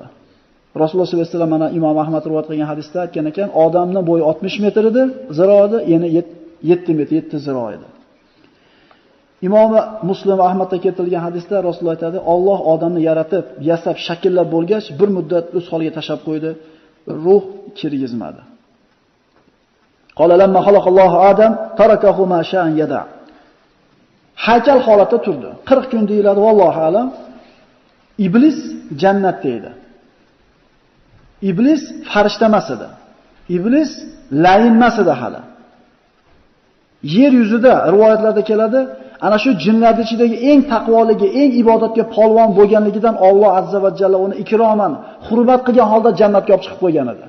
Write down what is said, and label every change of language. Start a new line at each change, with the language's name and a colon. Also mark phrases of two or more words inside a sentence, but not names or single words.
Uzbek: Rasululloh
Arabic: صلى الله عليه وسلم
Uzbek: mana Imom Ahmad rivoyat qilgan hadisda aytgan ekan, odamning bo'yi 60 metr edi, ziro edi, yana 7 metr, 7 ziro edi. Imom Muslim Ahmadda keltirilgan hadisda Rasululloh aytadi, Alloh odamni yaratib, yasab, shakllab bo'lgach, bir muddat o'z holiga tashab qo'ydi, ruh kirgizmadi.
Arabic: قال لما خلق الله آدم تركه ما شاء أن يدع.
Uzbek: Haykal holatda turdi. 40 kun deyiladi,
Arabic: والله أعلم.
Uzbek: Iblis jannatda edi. Iblis farishta emas edi. Iblis layin emas edi hali. Yer yuzida rivoyatlarda keladi, ana shu jinlar ichidagi eng taqvoligi, eng ibodatga polvon bo'lganligidan Alloh
Arabic: عز وجل
Uzbek: uni ikroman, hurmat qilgan holda jannatga olib chiqib qo'ygan edi.